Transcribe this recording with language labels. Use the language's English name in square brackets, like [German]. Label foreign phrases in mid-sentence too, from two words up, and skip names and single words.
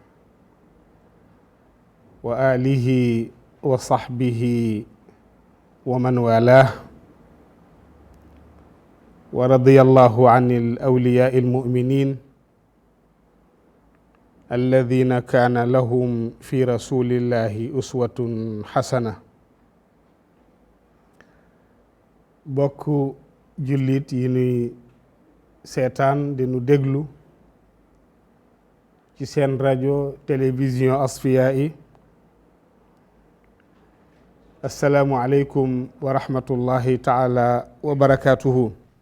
[Arabic] وآله وصحبه ومن والاه ورضي الله عن الأولياء المؤمنين الذين كان لهم في رسول الله أسوة حسنة. [Wolof] bokk jullit yi nuy seetaan di nu déglu ci seen rajo télévision Asfiyahi, [Arabic] السلام عليكم ورحمة الله تعالى وبركاته.